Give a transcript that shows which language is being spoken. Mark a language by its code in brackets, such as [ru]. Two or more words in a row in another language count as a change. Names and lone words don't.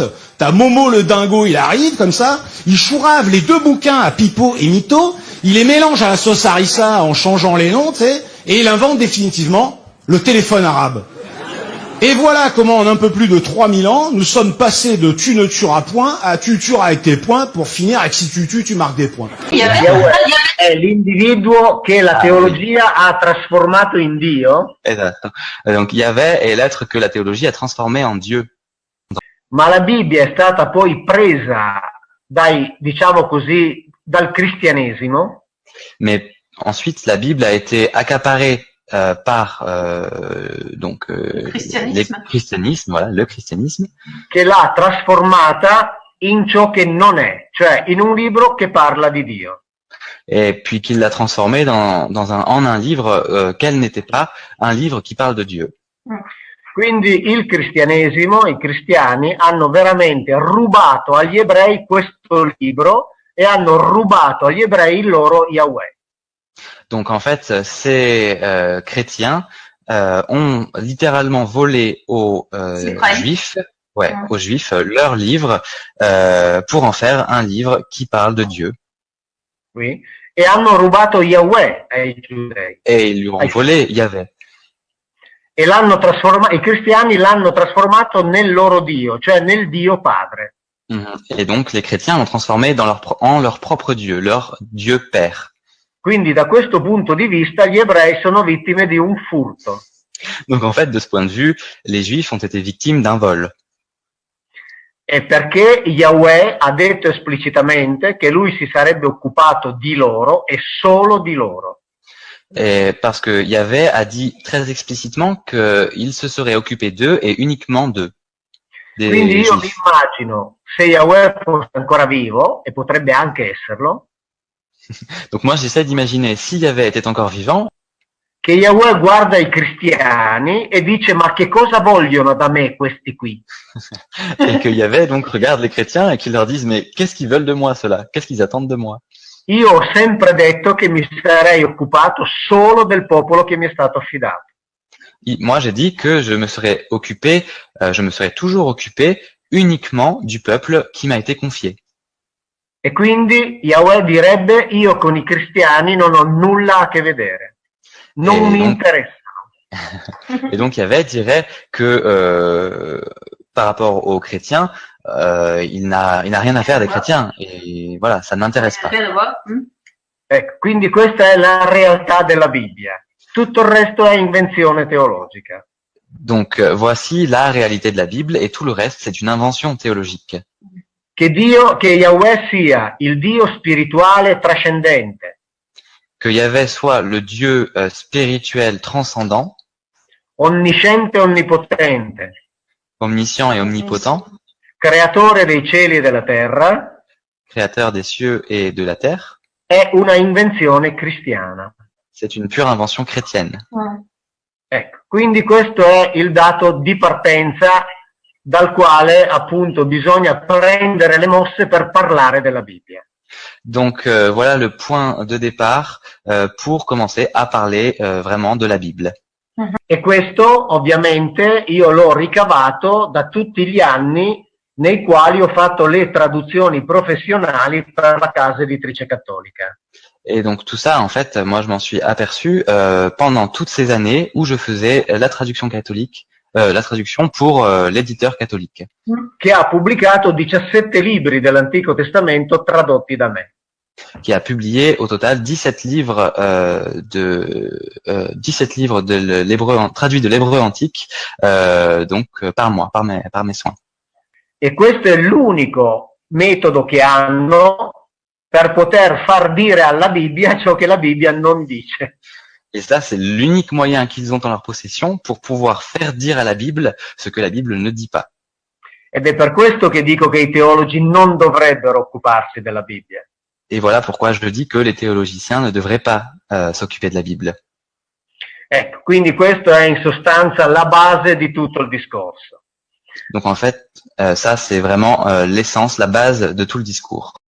[fr] T'as Momo le dingo, il arrive comme ça, il chourave les deux bouquins à Pipo et Mito, il les mélange à la sauce harissa en changeant les noms, tu sais, et il invente définitivement le téléphone arabe. Et voilà comment en un peu plus de 3000 ans, nous sommes passés de tu ne tueras point à tu tueras avec tes poings pour finir avec si tu tues, tu marques des points. [it] Yahweh è l'individuo che la teologia ha trasformato in Dio. Esatto. [fr] Donc Yahweh est l'être que la théologie a transformé en Dieu. [it] Ma la Bibbia è stata poi presa dal cristianesimo. [fr] Mais ensuite, la Bible a été accaparée par le christianisme, [it] che l'ha trasformata in ciò che non è, cioè in un libro che parla di Dio. [fr] et puis qu'il l'a transformée en un livre qu'elle n'était pas, un livre qui parle de Dieu. [it] Quindi il cristianesimo, i cristiani hanno veramente rubato agli ebrei questo libro e hanno rubato agli ebrei il loro Yahweh. [fr] Donc en fait, ces chrétiens ont littéralement volé aux juifs, aux juifs leur livre pour en faire un livre qui parle de Dieu. Oui. [it] E hanno rubato Yahweh ai giudei. [fr] Et ils lui ont volé Yahweh. [it] E i cristiani l'hanno trasformato nel loro Dio, cioè nel Dio Padre. [fr] Et donc les chrétiens l'ont transformé en leur propre Dieu, leur Dieu Père. [it] Quindi da questo punto di vista gli ebrei sono vittime di un furto. [fr] Donc en fait, de ce point de vue, les Juifs ont été victimes d'un vol. [it] E perché Yahweh ha detto esplicitamente che lui si sarebbe occupato di loro e solo di loro. [fr] Et parce que Yahweh a dit très explicitement qu'il se serait occupé d'eux et uniquement d'eux. [it] Quindi io mi immagino, se Yahweh fosse ancora vivo, e potrebbe anche esserlo, [fr] donc moi j'essaie d'imaginer si Yahweh était encore vivant, [it] che Yahweh guarda i cristiani e dice: ma che cosa vogliono da me questi qui? [fr] et que Yahweh donc regarde les chrétiens et qu'il leur dise mais qu'est-ce qu'ils veulent de moi ceux-là? Qu'est-ce qu'ils attendent de moi? [it] Io ho sempre detto che mi sarei occupato solo del popolo che mi è stato affidato. [fr] Moi j'ai dit que je me serais toujours occupé uniquement du peuple qui m'a été confié. [it] E quindi Yahweh direbbe: io con i cristiani non ho nulla a che vedere. Non mi interessa. [fr] Et donc Yahweh dirait que par rapport aux chrétiens, il n'a rien à faire des chrétiens. Et voilà, ça ne m'intéresse pas. [it] Ecco, quindi questa è la realtà della Bibbia. Tutto il resto è invenzione teologica. [fr] Donc voici la réalité de la Bible et tout le reste c'est une invention théologique. [it] Che Yahweh sia il Dio spirituale trascendente. [fr] Que Yahweh soit le Dieu spirituel transcendant, [it] onnisciente e onnipotente, [fr] omniscient et omnipotent, [it] creatore dei cieli e della terra, [fr] créateur des cieux et de la terre, [it] è una invenzione cristiana. [fr] C'est une pure invention chrétienne. [it] Ecco, quindi questo è il dato di partenza dal quale appunto bisogna prendere le mosse per parlare della Bibbia. [fr] Donc voilà le point de départ pour commencer à parler vraiment de la Bible. [it] E questo ovviamente io l'ho ricavato da tutti gli anni nei quali ho fatto le traduzioni professionali per la casa editrice cattolica. [fr] Et donc tout ça, en fait, moi je m'en suis aperçu pendant toutes ces années où je faisais la traduction catholique, la traduction pour l'éditeur catholique. [it] Che ha pubblicato 17 libri dell'Antico Testamento tradotti da me. [fr] qui a publié au total 17 livres 17 livres de l'hébreu traduits de l'hébreu antique, par mois, par mes soins. [it] E questo è l'unico metodo che hanno per poter far dire alla Bibbia ciò che la Bibbia non dice. [fr] Et ça, c'est l'unique moyen qu'ils ont en leur possession pour pouvoir faire dire à la Bible ce que la Bible ne dit pas. [it] Ed è per questo che dico che i teologi non dovrebbero occuparsi della Bibbia. [fr] Et voilà pourquoi je dis que les théologiciens ne devraient pas s'occuper de la Bible. [it] Ecco, quindi questo è in sostanza la base di tutto il discorso. [fr] Donc en fait, ça c'est vraiment l'essence, la base de tout le discours.